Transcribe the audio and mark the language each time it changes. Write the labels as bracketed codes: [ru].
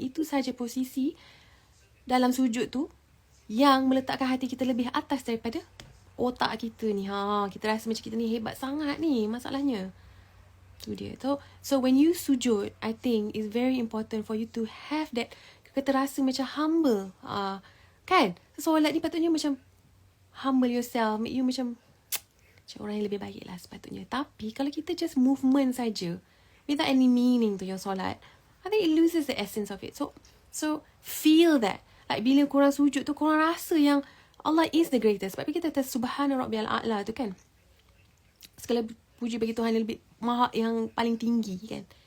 [ms] Itu saja posisi dalam sujud tu yang meletakkan hati kita lebih atas daripada otak kita ni. Kita rasa macam kita ni hebat sangat ni masalahnya. Tu dia. [en] So when you sujud, I think it's very important for you to have that, kita rasa macam humble. [ms] Kan? Solat ni patutnya macam humble yourself, make you macam orang yang lebih baik lah sepatutnya. [en] Tapi kalau kita just movement saja without any meaning to your solat, I think it loses the essence of it. [ms] So feel that. Like bila korang sujud tu, korang rasa yang Allah is the greatest. Sebab kita kata Subhana Rabbiyal A'la tu kan. Segala puji bagi Tuhan yang lebih maha, yang paling tinggi kan.